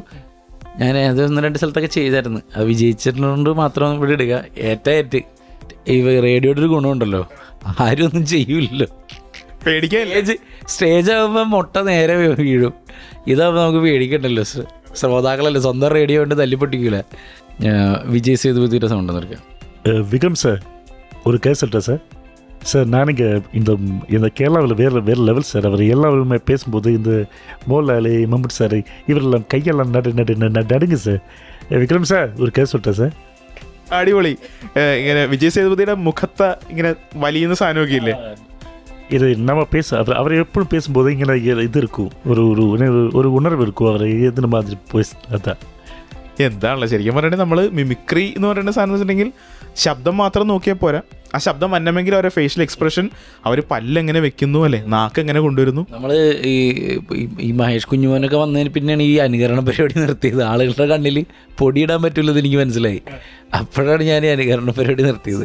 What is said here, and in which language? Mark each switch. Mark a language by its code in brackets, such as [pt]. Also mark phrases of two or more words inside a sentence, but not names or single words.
[ml] ഞാൻ അത് 1-2 സ്ഥലത്തൊക്കെ ചെയ്തായിരുന്നു. അത് വിജയിച്ചിട്ടുള്ളത് മാത്രം ഇവിടെ ഇടുക. ഏറ്റ ഈ റേഡിയോയുടെ ഒരു ഗുണമുണ്ടല്ലോ, ആരും ഒന്നും ചെയ്യൂല്ലോ. പേടിക്കാൻ സ്റ്റേജ് ആകുമ്പോൾ മുട്ട നേരെ വീഴും. ഇതാകുമ്പോൾ നമുക്ക് പേടിക്കണ്ടല്ലോ, ശ്രോതാക്കളല്ലേ, സ്വന്തം റേഡിയോ കൊണ്ട് തല്ലിപ്പൊട്ടിക്കൂല. [ta] விஜய் சேதுபதியோட சவுண்ட் வந்திருக்கேன். விக்ரம் சார், ஒரு கேஸ் சொல்கிறேன் சார். சார் நான் இங்கே இந்த கேரளாவில் வேறு லெவல் சார். அவர் எல்லாருமே பேசும்போது இந்த மோலாலி மம்முட் சார் இவரெல்லாம் கையெல்லாம் நடுங்க சார். விக்ரம் சார், ஒரு கேஸ் சொல்லிட்டேன் സാർ. [ml] അടിപൊളി. ഇങ്ങനെ വിജയ് സേതുപതിയുടെ മുഖത്ത് ഇങ്ങനെ വലിയുന്ന സാധനമൊക്കെ ഇല്ലേ? [ta] இது நம்ம அவர் எப்பவும் பேசும்போது இங்கே இது இருக்கும், ஒரு உணர்வு இருக்கும். அவர் எதுன மாதிரி அதான் [ml] എന്താണല്ലോ ശരിക്കും പറയണേ, നമ്മൾ മിമിക്രി എന്ന് പറയുന്ന സാധനം വെച്ചിട്ടുണ്ടെങ്കിൽ ശബ്ദം മാത്രം നോക്കിയാൽ പോരാ, ആ ശബ്ദം വരണമെങ്കിൽ അവരുടെ [en] facial expression, [ml] അവർ പല്ലെങ്ങനെ വെക്കുന്നു അല്ലേ, നാക്ക് എങ്ങനെ കൊണ്ടുവരുന്നു. നമ്മൾ ഈ മഹേഷ് കുഞ്ഞുമോനൊക്കെ വന്നതിന് പിന്നെയാണ് ഈ അനുകരണ പരിപാടി നിർത്തിയത്. ആളുകളുടെ കണ്ണിൽ പൊടിയിടാൻ പറ്റുള്ളത് എനിക്ക് മനസ്സിലായി. അപ്പോഴാണ് ഞാൻ ഈ അനുകരണ പരിപാടി നിർത്തിയത്.